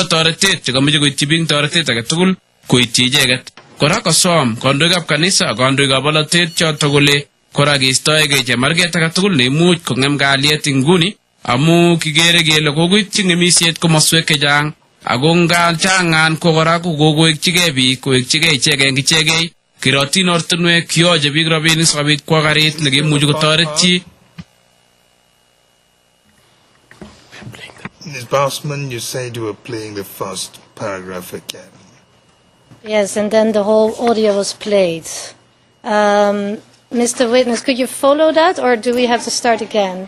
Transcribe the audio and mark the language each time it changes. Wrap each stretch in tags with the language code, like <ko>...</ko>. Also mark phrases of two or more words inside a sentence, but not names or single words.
<kln>toretet chekameche koityi biik toretet age tugul koityi icheket kora kosom kandoikab kanisa ak kandoikab bolotet chotok kole kora keistoegei chemarget age tugul neimuch kong'em kalyet inguni amu kikere kele kokoityi ng'emisiet komoswek chechang ako ngachangan ko kora kokoekchigei biik koekchigei ichegei eng ichegei kirotin ortinwek kiyoche biik rabinik sikobit kwo karit nekimuchi kotoret chi.</kln> <en>Ms. Bausman, you said you were playing the first paragraph again. Yes, and then the whole audio was played. Mr. Witness, could you follow that, or do we have to start again?</en>